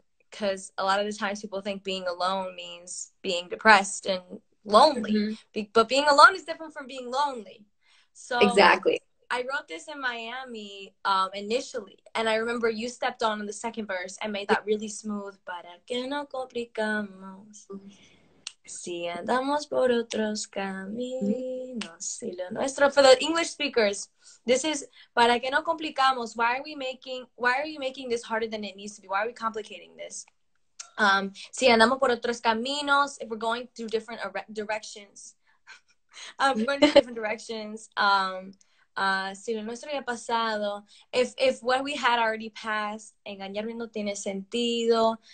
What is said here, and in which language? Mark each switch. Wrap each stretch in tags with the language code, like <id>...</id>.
<en>Because a lot of the times people think being alone means being depressed and lonely. But being alone is different from being lonely. So Exactly. I wrote this in Miami initially, and I remember you stepped on in the second verse and made that really smooth.</en> <es>Para que no complicamos, si andamos por otros caminos, si lo nuestro.</es> <en>For the English speakers, this is</en> <es>para que no complicamos.</es> <en>Why are you making this harder than it needs to be? Why are we complicating this?</en> <es>Si andamos por otros caminos,</es> <en>if we're going through different directions, we're going through different directions.</en> <es>Si lo nuestro ya pasado,</es> <en>if what we had already passed,</en> <es>engañarme no tiene sentido.</es>